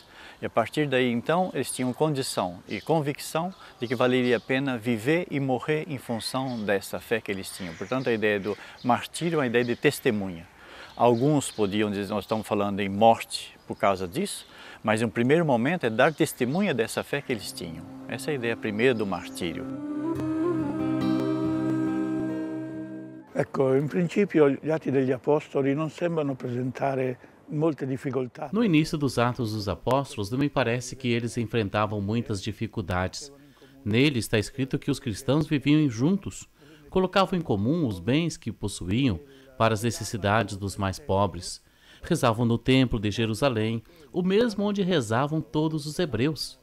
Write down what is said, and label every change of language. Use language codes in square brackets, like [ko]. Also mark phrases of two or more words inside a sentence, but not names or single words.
[pt] E a partir daí, então, eles tinham condição e convicção de que valeria a pena viver e morrer em função dessa fé que eles tinham. Portanto, a ideia do martírio é uma ideia de testemunha. Alguns podiam dizer, nós estamos falando em morte por causa disso, mas em um primeiro momento é dar testemunha dessa fé que eles tinham. Essa é a ideia primeira do martírio. [it] Ecco, in principio gli Atti degli Apostoli non sembrano apresentare molte difficoltà. [pt] No início dos Atos dos Apóstolos, não me parece que eles enfrentavam muitas dificuldades. Nele está escrito que os cristãos viviam juntos, colocavam em comum os bens que possuíam para as necessidades dos mais pobres. Rezavam no templo de Jerusalém, o mesmo onde rezavam todos os hebreus.